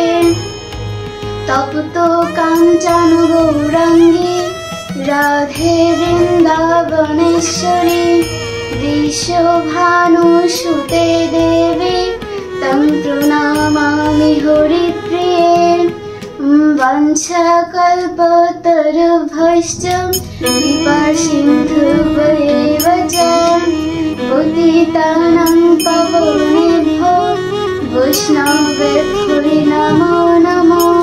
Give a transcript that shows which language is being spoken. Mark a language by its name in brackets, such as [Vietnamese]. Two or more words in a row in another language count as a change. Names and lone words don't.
[Sanskrit] তপ্ত কাঞ্চন গৌরাঙ্গী রাধে বৃন্দাবনেশ্বরী বৃষভানুসুতে দেবী তং প্রণমামি হরিপ্রিয়ে। वंशकल्पतरुभ्यश्च कृपासिन्धुभ्येव च पतितानां पावनेभ्यो वैष्णवेभ्यो नमो नमः।